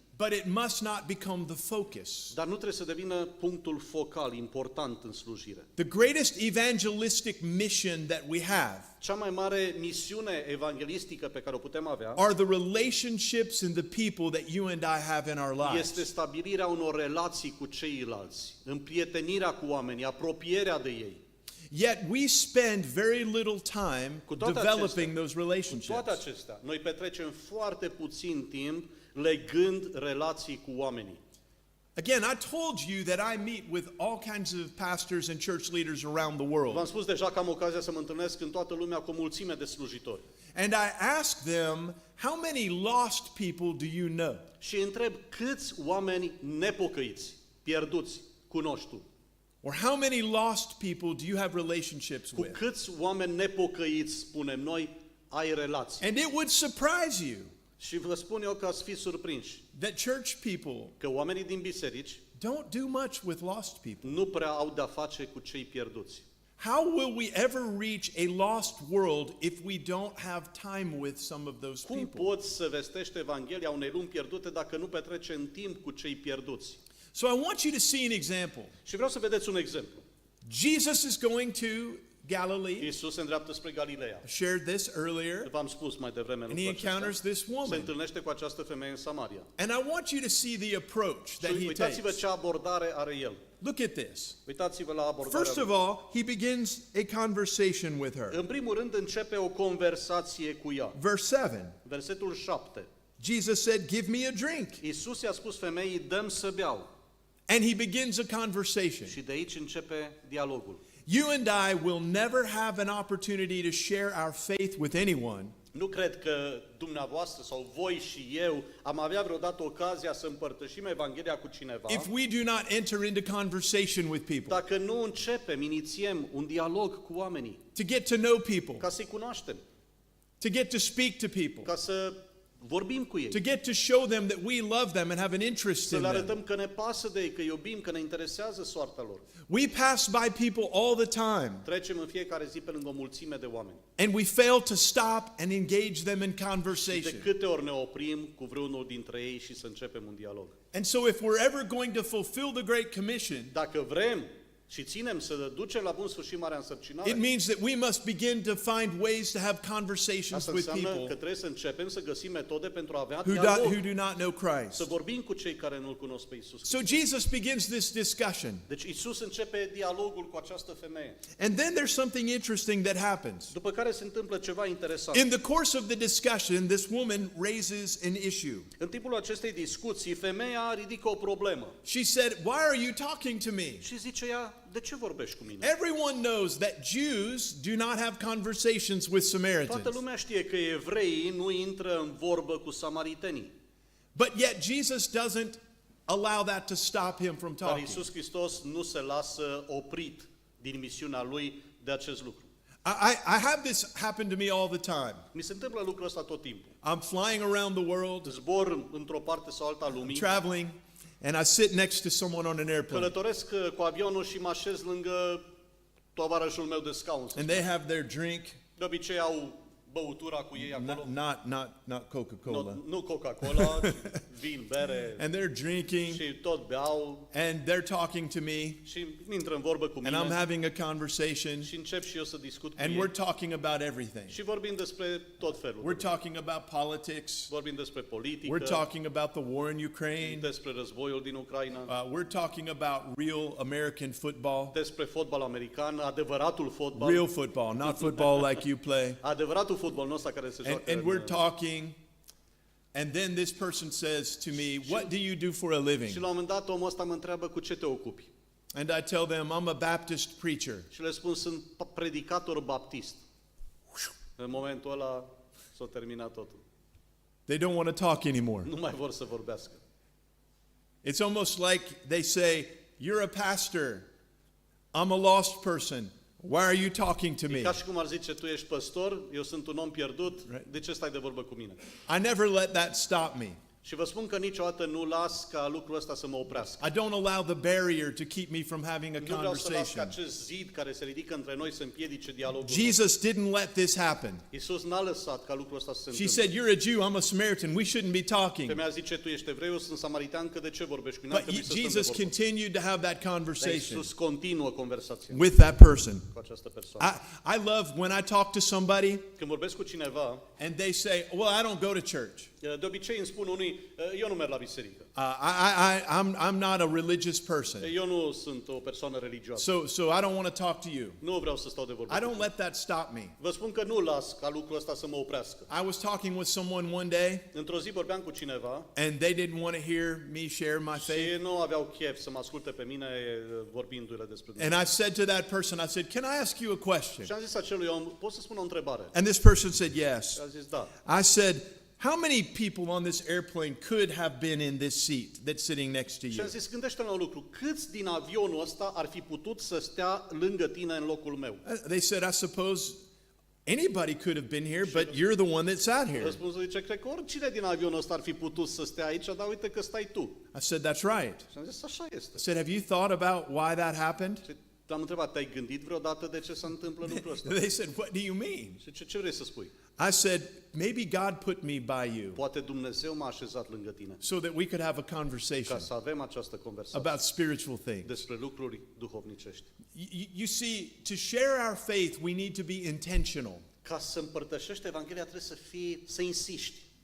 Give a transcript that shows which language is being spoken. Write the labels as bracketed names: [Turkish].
[English] but it must not become the focus. [Romanian] dar nu trebuie să devină punctul focal important în slujire. [English] The greatest evangelistic mission that we have [Romanian] Cea mai mare misiune evanghelistică pe care o putem avea [English] are the relationships and the people that you and I have in our [Romanian] este [English] lives. [Romanian] stabilirea unor relații cu ceilalți, împrietenirea cu oamenii, apropierea de ei. [English] Yet we spend very little time [Romanian] Cu toate [English] developing [Romanian] acestea, [English] those [Romanian] Cu [English] relationships. [Romanian] toate acestea, noi petrecem foarte puțin timp legând relații cu oamenii. [English] Again, I told you that I meet with all kinds of pastors and church leaders around the [Romanian] V-am [English] world. [Romanian] spus deja că am ocazia să mă întâlnesc în toată lumea cu o mulțime de slujitori. [English] And I ask them, how many lost people do you know? [Romanian] Și îi întreb câți oameni nepocăiți, pierduți, cunoști tu? [English] Or how many lost people do you have relationships [Romanian] Cu [English] with? [Romanian] câți oameni nepocăiți, spunem noi, ai relații? [English] And it would surprise you [Romanian] Și vă spun eu că ați fi surprinși [English] that church people [Romanian] că oamenii din biserici [English] don't do much with lost people. [Romanian] nu prea au de-a face cu cei pierduți. [English] How will we ever reach a lost world if we don't have time with some of those [Romanian] Cum [English] people? [Romanian] poți să vestești Evanghelia unei lumi pierdute dacă nu petreci în timp cu cei pierduți? [English] So I want you to see an example. [Romanian] Și vreau să vedeți un exemplu. [English] Jesus is going to Galilee. [Romanian] Iisus se îndreaptă spre Galileea. [English] I shared this earlier. [Romanian] V-am spus mai devreme [English] And he [Romanian] lucrul [English] encounters [Romanian] acesta. [English] this [Romanian] Se [English] woman. [Romanian] întâlnește cu această femeie în Samaria. [English] And I want you to see the approach that [Romanian] Și [English] he [Romanian] uitați-vă [English] takes. [Romanian] ce abordare are el. [English] Look at this. [Romanian] Uitați-vă la abordarea [English] First of [Romanian] lui. [English] all, he begins a conversation with her. [Romanian] În primul rând începe o conversație cu ea. [English] Verse 7. [Romanian] Versetul 7. [English] Jesus said, "Give me a drink." [Romanian] Iisus i-a spus femeii, dă-mi să beau. [English] And he begins a conversation. [Romanian] Și de aici începe dialogul. [English] You and I will never have an opportunity to share our faith with anyone [Romanian] Nu cred că dumneavoastră sau voi și eu am avea vreodată ocazia să împărtășim Evanghelia cu cineva [English] if we do not enter into conversation with people, [Romanian] dacă nu începem, inițiem un dialog cu oamenii, [English] to get to know people, [Romanian] ca să-i cunoaștem, [English] to get to speak to people, [Romanian] ca să vorbim cu ei, [English] to get to show them that we love them and have an interest [Romanian] să [English] in [Romanian] le [English] them. [Romanian] arătăm că ne pasă de ei, că iubim, că ne interesează soarta lor. [English] We pass by people all the time, [Romanian] Trecem în fiecare zi pe lângă o mulțime de oameni. [English] and we fail to stop and engage them in [Romanian] Și de [English] conversation. [Romanian] câte ori ne oprim cu vreunul dintre ei și să începem un dialog. [English] And so if we're ever going to fulfill the Great Commission, [Romanian] Dacă vrem și ținem să ducem la bun sfârșit marea [English] it [Romanian] însărcinare, [English] means that we must begin to find ways to have conversations [Romanian] asta [English] with [Romanian] înseamnă că [English] people [Romanian] trebuie să începem să găsim metode pentru a avea [English] who [Romanian] dialog, [English] do not know [Romanian] să [English] Christ. [Romanian] vorbim cu cei care nu-L cunosc pe Iisus. [English] So Jesus begins this discussion. [Romanian] Deci Iisus începe dialogul cu această femeie. [English] And then there's something interesting that happens. [Romanian] După care se întâmplă ceva interesant. [English] In the course of the discussion, this woman raises an issue. [Romanian] În timpul acestei discuții, femeia ridică o problemă. [English] She said, "Why are you talking to me?" [Romanian] Și zice ea, de ce vorbești cu mine? [English] Everyone knows that Jews do not have conversations with [Romanian] Toată [English] Samaritans. [Romanian] lumea știe că evreii nu intră în vorbă cu samaritenii. [English] But yet Jesus doesn't allow that to stop him from [Romanian] Dar [English] talking. [Romanian] Iisus Hristos nu se lasă oprit din misiunea Lui de acest lucru. [English] I have this happen to me all the time. [Romanian] Mi se întâmplă lucrul ăsta tot timpul. [English] I'm flying around the world, [Romanian] Zbor într-o parte sau alta a lumii, [English] traveling, and I sit next to someone on an airplane. [Romanian] călătoresc cu avionul și mă așez lângă tovarășul meu de scaun. [English] And they have their drink, [Romanian] De obicei au băutura cu ei acolo. [English] Not Coca-Cola. [Romanian] Nu Coca-Cola, ci vin, bere. [English] And they're drinking, [Romanian] Și tot beau [English] and they're talking to me, [Romanian] și intră în vorbă cu [English] and I'm [Romanian] mine. [English] having a conversation, [Romanian] Și încep și eu să discut cu [English] and [Romanian] ei. [English] we're talking about everything. [Romanian] Și vorbim despre tot felul. [English] We're talking about politics. [Romanian] Vorbim despre politică, [English] We're talking about the war in Ukraine. [Romanian] despre războiul din Ucraina, [English] We're talking about real American football. [Romanian] despre fotbal american, adevăratul fotbal. [English] Real football, not football like you play. [Romanian] Adevăratul fotbal nostru care se joacă. [English] And we're talking, and then this person says to me, "What do you do for a living?" [Romanian] Și la un moment dat omul ăsta mă întreabă cu ce te ocupi. [English] And I tell them, "I'm a Baptist preacher." [Romanian] Și le spun sunt predicator baptist. În momentul ăla s-a terminat totul. [English] They don't want to talk anymore. [Romanian] Nu mai vor să vorbească. [English] It's almost like they say, "You're a pastor. I'm a lost person. Why are you talking to [Romanian] E [English] me?" [Romanian] ca și cum ar zice, tu ești păstor, eu sunt un om pierdut, [English] Right. [Romanian] de ce stai de vorbă cu mine? [English] I never let that stop me. [Romanian] Și vă spun că niciodată nu las ca lucrul ăsta să mă oprească. [English] I don't allow the barrier to keep me from having a [Romanian] Nu vreau să las ca [English] conversation. [Romanian] acest zid care se ridică între noi să împiedice dialogul. [English] Jesus didn't let this happen. [Romanian] Iisus n-a lăsat ca lucrul ăsta să se [English] She [Romanian] întâmple. [English] said, "You're a Jew, I'm a Samaritan. We shouldn't be talking." [Romanian] Femeia zice, tu ești evreu, eu sunt samaritan, că de ce vorbești cu mine? Ar [English] But [Romanian] trebui să stăm de [English] Jesus [Romanian] vorbă. [English] continued to have that [Romanian] Dar [English] conversation [Romanian] Iisus continuă conversația [English] with that person. [Romanian] cu această persoană. [English] I love when I talk to somebody [Romanian] Când vorbesc cu cineva, [English] and they say, "Well, I don't go to church. [Romanian] de obicei îmi spun unii, eu nu merg la biserică. [English] I'm not a religious person. [Romanian] Eu nu sunt o persoană religioasă. [English] So I don't want to talk to you." [Romanian] Nu vreau să stau de vorbă. [English] I [Romanian] cu [English] don't [Romanian] tine. [English] let that stop me. [Romanian] Vă spun că nu las ca lucrul ăsta să mă oprească. [English] I was talking with someone one day [Romanian] Într-o zi vorbeam cu cineva [English] and they didn't want to hear me share my faith. [Romanian] și nu aveau chef să mă asculte pe mine vorbindu-le despre Dumnezeu. [English] And I said to that person, I said, "Can I ask you a question?" [Romanian] Și am zis acelui om, pot să spun o întrebare? [English] And this person said yes. [Romanian] Și a zis, da. [English] I said, "How many people on this airplane could have been in this seat that's sitting next to [Romanian] Și [English] you?" [Romanian] am zis, gândește la un lucru, câți din avionul ăsta ar fi putut să stea lângă tine în locul meu? [English] They said, "I suppose anybody could have been here, but you're the one that sat here." [Romanian] Răspunsul zice, cred că oricine din avionul ăsta ar fi putut să stea aici, dar uite că stai tu. [English] I said, "That's right." [Romanian] Și am zis, așa este. [English] I said, "Have you thought about why that happened?" [Romanian] Și l-am întrebat, te-ai gândit vreodată de ce se întâmplă lucrul ăsta? [English] They said, "What do you mean?" [Romanian] Și ce vrei să spui? [English] I said, "Maybe God put me by you [Romanian] Poate Dumnezeu m-a așezat lângă tine [English] so that we could have a [Romanian] ca [English] conversation [Romanian] să avem această conversație [English] about spiritual things." [Romanian] despre lucruri duhovnicești. [English] You see, to share our faith, we need to be intentional. [Romanian] Ca să împărtășești Evanghelia trebuie să insiști.